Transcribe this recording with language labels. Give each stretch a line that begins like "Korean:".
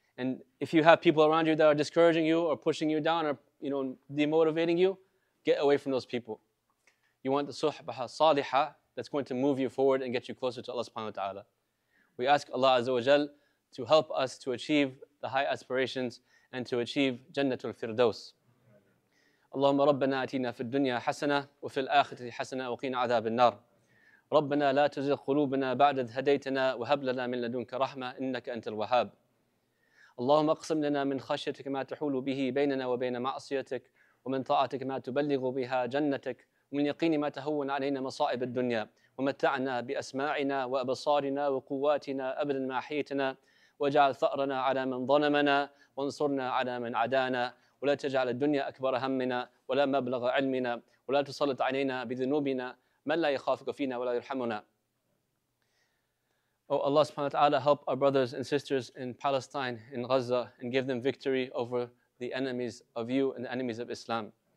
English: And if you have people around you that are discouraging you or pushing you down or demotivating you, get away from those people. You want the suhbah salihah that's going to move you forward and get you closer to Allah subhanahu wa ta'ala. We ask Allah Azza wa Jal to help us to achieve the high aspirations and to achieve Jannatul Firdaus.
Arabic: اللهم ربنا آتنا في الدنيا حسنة وفي الآخرة حسنة وقنا عذاب النار. ربنا لا تزغ قلوبنا بعد إذ هديتنا وهب لنا من لدنك رحمة إنك أنت الوهاب. اللهم اقسم لنا من خشيتك ما تحول به بيننا وبين معصيتك ومن طاعتك ما تبلغ بها جنتك، ومن يقين ما تهون علينا مصائب الدنيا، ومتعنا بأسماعنا وأبصارنا وقواتنا أبدا ما أحييتنا، واجعل ثأرنا على من ظلمنا، وانصرنا على من عادانا، ولا تجعل الدنيا أكبر همنا ولا مبلغ علمنا، ولا تسلط علينا بذنوبنا من لا يخافك فينا ولا يرحمنا.
English: Oh Allah subhanahu wa ta'ala, help our brothers and sisters in Palestine, in Gaza, and give them victory over the enemies of you and the enemies of Islam.